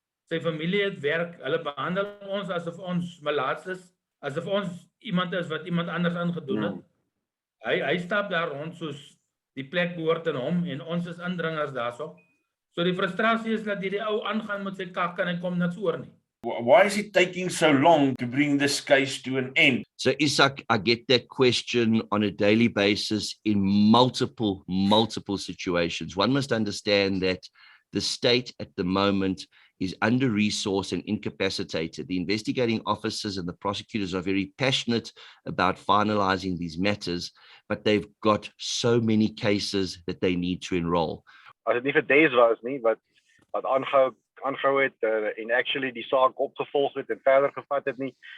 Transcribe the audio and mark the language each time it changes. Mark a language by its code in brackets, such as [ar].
[af] Sy familie het werk, hulle behandel ons asof ons malaats is, asof ons iemand is wat iemand anders aangedoen het. Hy stap daar rond soos die plek behoort aan hom en ons is indringers daarso. So die frustrasie is dat die ou aangaan met sy kak en hy kom niks oor nie. [en] Why is it taking so long to bring this case to an end? So Isak, I get that question on a daily basis in multiple situations. One must understand that the state at the moment is under-resourced and incapacitated. The investigating officers and the prosecutors are very passionate about finalizing these matters, but they've got so many cases that they need to enroll. [af] As dit nie vir days was nie, wat aangehou het en actually die saak opgevolg het en verder gevat het nie,